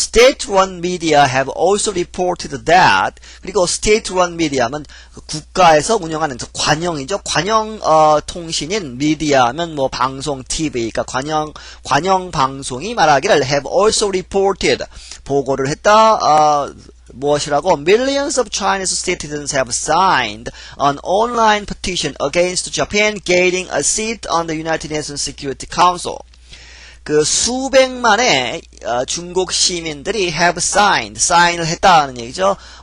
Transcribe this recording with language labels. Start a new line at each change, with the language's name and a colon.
English: State-run media have also reported that
Korean: 그리고 state-run media면 국가에서 운영하는 관영이죠. 관영 통신인 미디어면 뭐 방송, TV, 그러니까 관영 방송이 말하기를
English: have also reported
Korean: 보고를 했다. 무엇이라고?
English: Millions of Chinese citizens have signed an online petition against Japan gaining a seat on the United Nations Security Council.
Korean: 수백만의 중국 시민들이 have sign을 했다는 얘기죠.